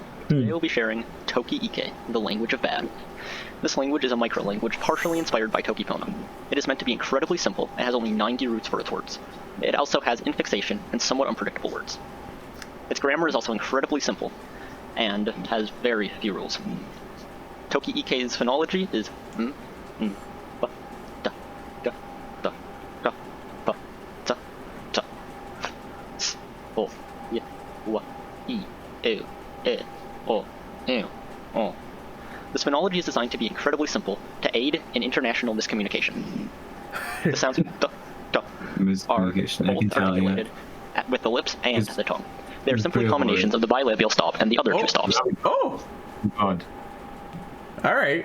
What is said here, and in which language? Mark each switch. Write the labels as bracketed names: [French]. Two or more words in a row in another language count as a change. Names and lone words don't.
[English] Today we'll be sharing Toki Ike, the language of bad. This language is a micro-language partially inspired by Toki Pona. It is meant to be incredibly simple and has only 90 roots for its words. It also has infixation and somewhat unpredictable words. Its grammar is also incredibly simple and has very few rules. Toki Ike's phonology is ba, da, ga, da, ga, ba, ta, ta, s, o, y, wa, I, e, e, o, e, o. This phonology is designed to be incredibly simple to aid in international miscommunication. The sounds da, da, are both articulated with the lips and the tongue. They are simply combinations of the bilabial stop and the other two stops. Oh! God. Alright.